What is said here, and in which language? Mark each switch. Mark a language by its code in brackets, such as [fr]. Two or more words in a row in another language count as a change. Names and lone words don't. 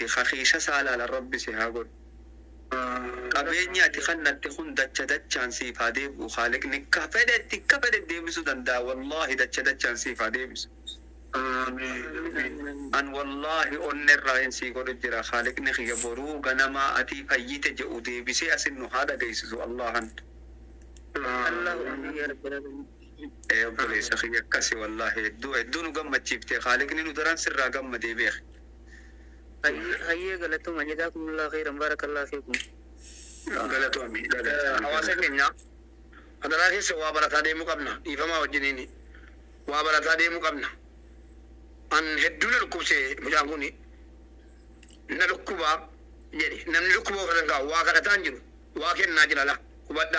[om] Haqiisha saa laala rabbi si haa godhu. Qabeenya ati kannatte kun dachaan siif haa deebi'u. Haaliqni ka fedhe deebisuu danda'a. Wallahi dachaan siif haa deebisu. An wallahi onnerraa hin sii godhu jira. Haaliqni kiyya boruu ganamaa ati fayyite jedhu deebisee asin nu haa dhageessisu Allahan. [ar] الله يا رب العالمين [om] Obboleessa kiyya akkasi wallahi hedduu nu gammachiifte. Haaliqni nu daran sirraa gammadee beek. hayya galatuma [ar] جزاكم الله خيرا بارك الله فيكم [om] Galatoomii. Hawaasa keenya adaraa keessa waa barataa deemuu qabna. Dhiifamaa wajjiniini. Waa barataa deemuu qabna. An hedduu na dhukkubsee mucaan kuni na dhukkubaa jedhe namni dhukkuba ofirra hin kaa'u waa kadhataan jiru waa kennaa jira la hubadha.